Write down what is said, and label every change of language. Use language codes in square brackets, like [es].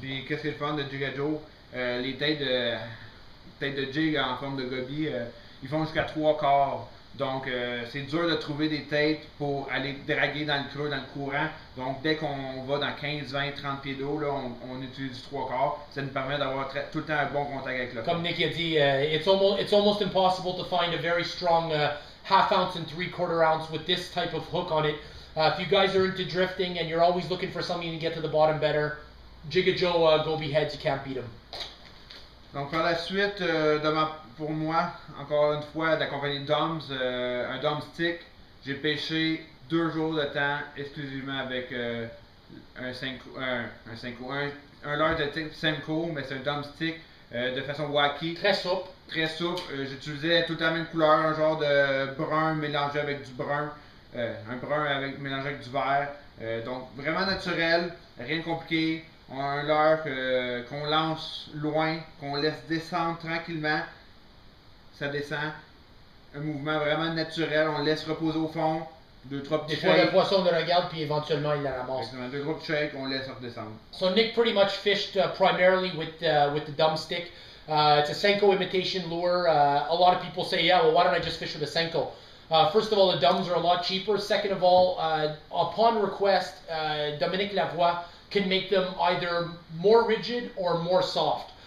[fr] Puis qu'est-ce qui est le fun de Jigajo? Les têtes de jig en forme de goby, ils font jusqu'à 3/4. Donc c'est dur de trouver des têtes pour aller draguer dans le creux, dans le courant. Donc dès qu'on va dans 15, 20, 30 pieds d'eau, là, on utilise du 3/4. Ça nous permet d'avoir tout le temps un bon contact avec le fond. Comme Nick a dit, [en] it's almost impossible to find a very strong half ounce and 3/4 ounce with this type of hook on it. If you guys are into drifting and you're always looking for something to get to the bottom better, Jigajo goby heads, you can't beat them. [fr] Donc par la suite, pour moi, encore une fois, de la compagnie Dumb's, un Dumb stick, j'ai pêché 2 jours de temps exclusivement avec un leurre de type Semco, mais c'est un Dumb stick de façon wacky. Très souple. Très souple. J'utilisais tout le temps la même couleur, un genre de brun mélangé avec du brun, un brun mélangé avec du vert. Donc vraiment naturel, rien de compliqué. On a un leurre qu'on lance loin, qu'on laisse descendre tranquillement. Ça descend. Un mouvement vraiment naturel. On le laisse reposer au fond. 2-3 petits shakes. Des fois, le poisson le regarde, puis éventuellement, il la ramasse. 2-3 petits shakes, on le laisse redescendre. [en] So Nick pretty much fished primarily with the Dumb stick. It's a Senko imitation lure. A lot of people say, yeah, well, why don't I just fish with a Senko? First of all, the Dumbs are a lot cheaper. Second of all, upon request, Dominique Lavoie can make them either more rigid or more soft.